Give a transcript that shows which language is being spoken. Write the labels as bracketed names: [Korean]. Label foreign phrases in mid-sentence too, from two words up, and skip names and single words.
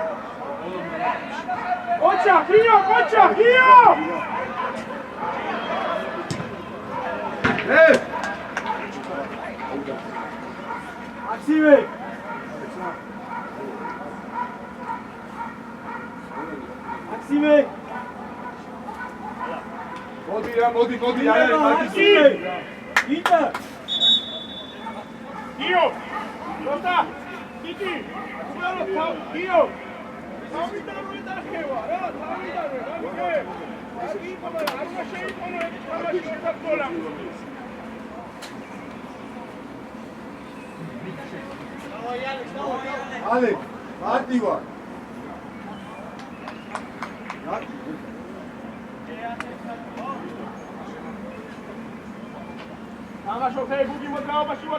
[Georgian] Kocha, Gio! Maxime! მოდი, Maxime! Inter! Gio! Costa! Kiki! Gio! ალე, მარტი ვარ. თამაშობ, ბუგი მოძრაობაში ვარ.